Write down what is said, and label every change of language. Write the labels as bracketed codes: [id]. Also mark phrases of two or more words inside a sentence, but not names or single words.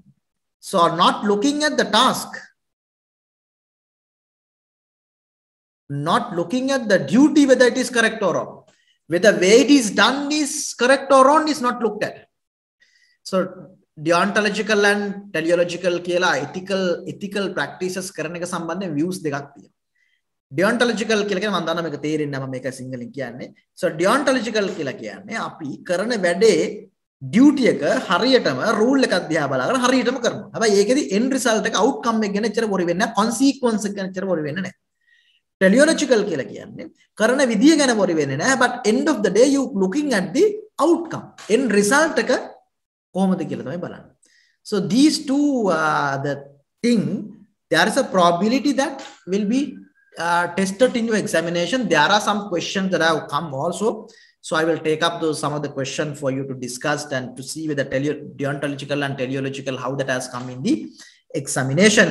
[en] So are not looking at the task, not looking at the duty, whether it is correct or wrong. Whether the way it is done is correct or wrong is not looked at. So deontological and teleological ethical practices [si] කරන එක සම්බන්ධයෙන් [en] views [si] දෙකක් තියෙනවා. Deontological කියලා කියන්නේ මම දන්නවා මේක තේරෙන්නේ නැහැ මම මේක සිංහලෙන් කියන්නේ. So deontological කියලා කියන්නේ අපි කරන වැඩේ duty එක හරියටම rule එකක් දිහා බලාගෙන හරියටම කරනවා. හැබැයි ඒකෙදි [en] end result [si] එක outcome එක ගැන එච්චර worry වෙන්නේ නැහැ. consequence එක ගැන එච්චර worry වෙන්නේ නැහැ. Teleological කියලා කියන්නේ කරන විදිය ගැන worry වෙන්නේ නැහැ. [en] But end of the day you looking at the outcome. End result [si] එක කොහොමද කියලා තමයි බලන්නේ. [en] So these two the thing, there is a probability that will be tested in your examination. There are some questions that have come also. So I will take up some of the questions for you to discuss and to see whether deontological and teleological, how that has come in the examination.